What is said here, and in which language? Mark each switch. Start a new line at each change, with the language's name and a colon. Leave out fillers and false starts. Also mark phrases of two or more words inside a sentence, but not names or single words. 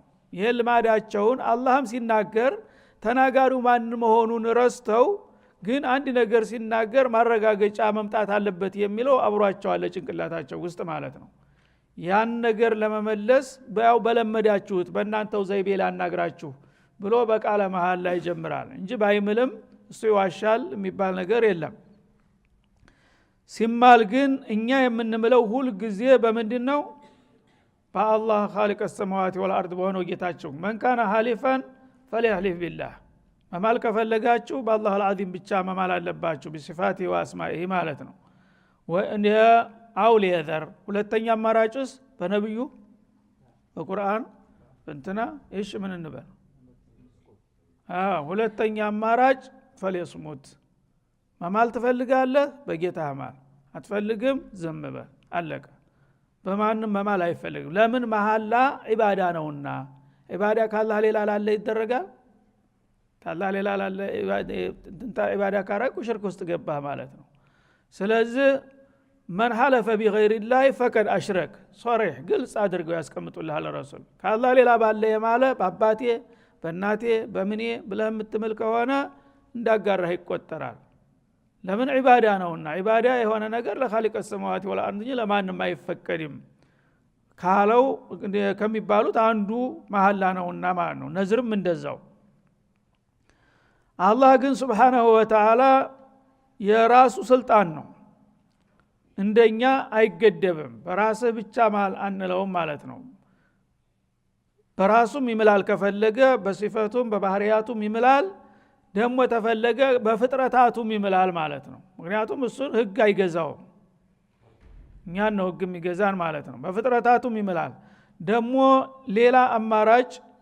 Amharic: ይሄ ልማዳቸውን አላህም ሲናገር ተናጋሪው ማን መሆኑን ረስተው ግን አንድ ነገር ሲናገር ማረጋገጫ መምጣት አለበት የሚለው አብሯቸው አለ ጭንቅላታቸው ውስጥ ማለት ነው። ያን ነገር ለመመለስ በያው በለመዳችሁት በእናንተው ዘይቤ ላናግራችሁ ብሎ በቃለ መሐላ ይጀምራል እንጂ ባይምልም እሱ ይዋሻል የሚባል ነገር የለም። ሲማል ግን እኛ የምንምለው ሁል ጊዜ በምንድነው? በአላህ
Arabic: خالق السماوات والارض
Amharic: በሆነው ጌታቸው
Arabic: من كان حالفا فليحلف بالله
Amharic: መማል ከፈለጋችሁ በአላህ العظيم ብቻ መማል አለባችሁ
Arabic: بصفاته واسمائه
Amharic: ማለት ነው። ወእንደ አውሊየዘር ሁለተኛ አማራጭስ በነብዩ በቁርአን እንትና እሺ ምን እንበል? ሁለተኛ አማራጭ ፈለስሙት መማል ትፈልጋለህ በጌታህ ማል፣ አትፈልግም ዝም በል አለቀ። በማንም መማል አይፈልግም። ለምን? መሐላ ዒባዳ ነውና። ዒባዳ ካላህ ሌላ ላለ ይደረጋል? ካላህ ሌላ ላለ ዒባዳ ካረኩ ሽርክ ውስጥ ገባህ ማለት ነው። ስለዚህ
Arabic: من حلف بغير الله فقد اشرك صريح
Amharic: ግልጽ አድርገው ያስቀምጡልሃል ረሱል። ካላህ ሌላ ባለ የማለ በአባቴ በእናቴ በምኔ ብለህ የምትምል ከሆነ እንዳጋራህ ይቆጠራል። ለምን? ዒባዳ ነውና። ዒባዳ የሆነ ነገር ለኻሊቅ
Arabic: السماوات والارض
Amharic: እንጂ ለማንም አይፈቀድም ካለው ከሚባሉት አንዱ መሐላ ነውና ማለት ነው። ነዝርም እንደዛው። አላህ ግን
Arabic: سبحانه وتعالى
Amharic: የራሱ ስልጣን ነው፣ እንደኛ አይገደብም። በራስህ ብቻ ማል አንለውም ማለት ነው። በራሱም ይምላል ከፈለገ፣ በሲፈቱም በባህሪያቱም ይምላል፣ ደግሞ ተፈለገ በፍጥረታቱም ይምላል ማለት ነው። ምክንያቱም እሱን ህግ አይገዛውም፣ እኛን ነው ህግ የሚገዛን ማለት ነው። በፍጥረታቱም ይምላል። ደግሞ ሌላ አማራጭ